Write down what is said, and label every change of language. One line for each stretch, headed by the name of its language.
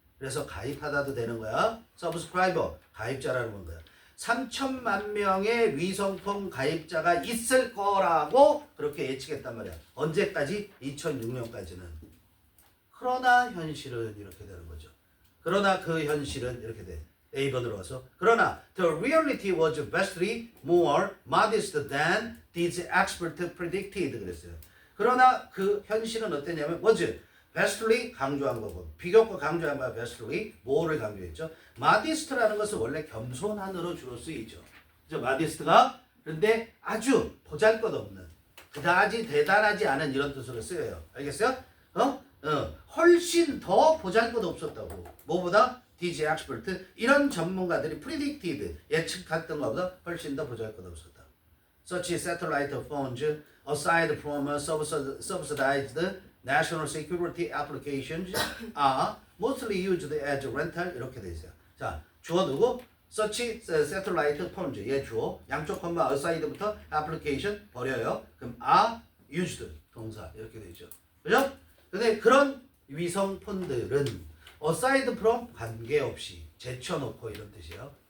Korean: 그래서 가입하다도 되는 거야. subscriber 가입자라는 거야. 3천만 명의 위성폰 가입자가 있을 거라고 그렇게 예측했단 말이야. 언제까지? 2006년까지는. 그러나 현실은 이렇게 되는 거죠. 그러나 그 현실은 이렇게 돼. A번으로 와서 그러나
English: the reality was vastly more modest than these experts predicted
Korean: 그랬어요. 그러나 그 현실은 어땠냐면
English: was vastly
Korean: 강조한 거고 비교과 강조한 바 vastly 뭐를 강조했죠? modest라는 것은 원래 겸손한으로 주로 쓰이죠. 그죠? modest가 그런데 아주 보잘것없는 그다지 대단하지 않은 이런 뜻으로 쓰여요. 알겠어요? 훨씬 더 보잘것없었다고. 뭐보다?
English: these experts
Korean: 이런 전문가들이 predicted 예측했던 것보다 훨씬 더 보잘것없었다.
English: Such satellite phones aside from subsidized national security applications are mostly used as rental
Korean: 이렇게 돼 있어요. 자, 주어 누구?
English: Such satellite phones
Korean: 얘 주어 양쪽 콤마 aside부터 application 버려요. 그럼
English: are used
Korean: 동사 이렇게 돼 있죠. 그죠? 근데 그런 위성폰들은 aside from 관계없이 제쳐놓고 이런 뜻이에요.